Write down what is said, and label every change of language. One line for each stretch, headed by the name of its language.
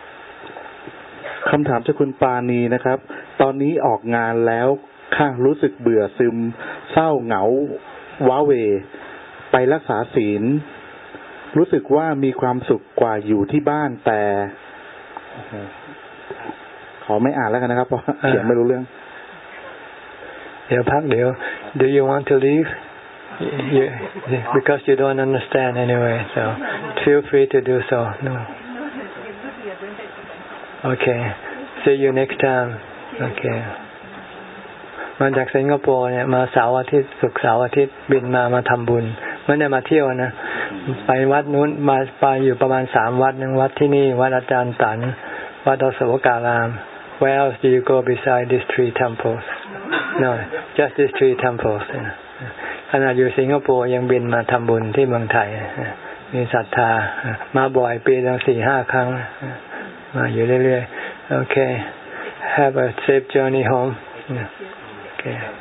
Thai: คำถามจากคุณปานีนะครับตอนนี้ออกงานแล้วค่ะรู้สึกเบื่อซึมเศร้าเหงาว้าเวไปรักษาศีลรู้สึกว่ามีความสุขกว่าอยู่ที่บ้านแต่ขอไม่อ่านแล้วกันนะครับเพราะเขียนไม่รู้เรื่อง เดี๋ยวพักเดี๋ยว
English: Do you want to leave? You, because you don't understand anyway, so feel free to do so. No. Okay. See you next time. Okay.
Thai: มาจากสิงคโปร์เนี่ยมาเสาร์อาทิตย์ศุกร์เสาร์อาทิตย์บินมาทำบุญไม่ได้มาเที่ยวนะไปวัดนู้นมาไปอยู่ประมาณ3วัดนึงวัดที่นี่วัดอาจารย์ตันวัดอโศการาม
English: Where else do you go beside these three temples? No, just these three temples.
Thai: ขนาดอยู่สิงคโปร์ยังบินมาทำบุญที่เมืองไทยมีศรัทธามาบ่อยปีละ4-5ครั้งมาอยู่เรื่อยๆโอเค
English: Have a safe journey home. Okay.